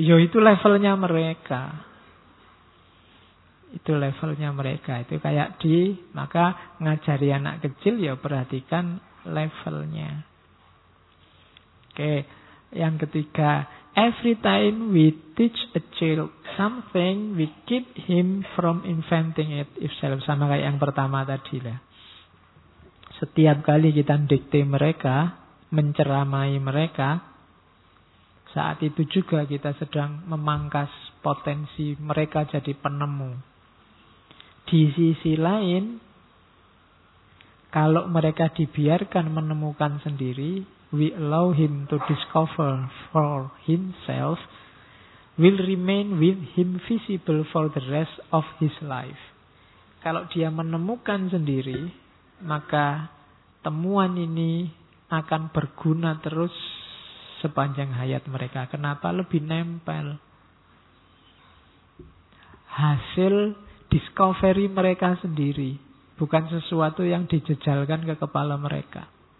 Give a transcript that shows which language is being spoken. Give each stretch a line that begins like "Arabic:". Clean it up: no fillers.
Indonesian: Itu levelnya mereka. Itu levelnya mereka. Itu kayak di, maka ngajari anak kecil ya perhatikan levelnya. Oke, yang ketiga,
English: every time we teach a child something, we keep him from inventing it himself.
Indonesian: Sama kayak yang pertama tadi lah. Setiap kali kita mendikte mereka, menceramai mereka, saat itu juga kita sedang memangkas potensi mereka jadi penemu. Di sisi lain, kalau mereka dibiarkan menemukan sendiri,
English: we allow him to discover for himself, will remain with him visible for the rest of his life.
Indonesian: Kalau dia menemukan sendiri, maka temuan ini akan berguna terus sepanjang hayat mereka. Kenapa? Lebih nempel. Hasil discovery mereka sendiri, bukan sesuatu yang dijejalkan ke kepala mereka.